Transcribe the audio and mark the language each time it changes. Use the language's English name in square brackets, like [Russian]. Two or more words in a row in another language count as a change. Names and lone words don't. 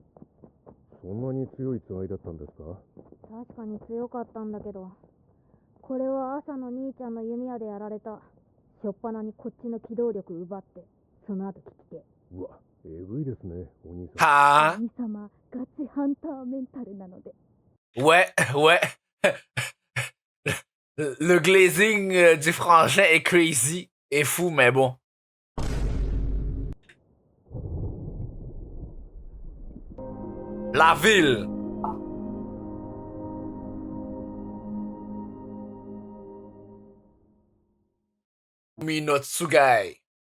[Japanese] そんなに強いつがいだったんですか？確かに強かったんだけど、これは朝の兄ちゃんの弓矢でやられた。しょっぱなにこっちの機動力奪って、その後聞きて。うわ、えぐいですね、お兄さん。 Ha! 兄様、ガチハンターメンタルなので。 [French] Ouais, ouais. Le glazing du frangin est crazy. Est fou, mais bon. La ville. Minotsugai.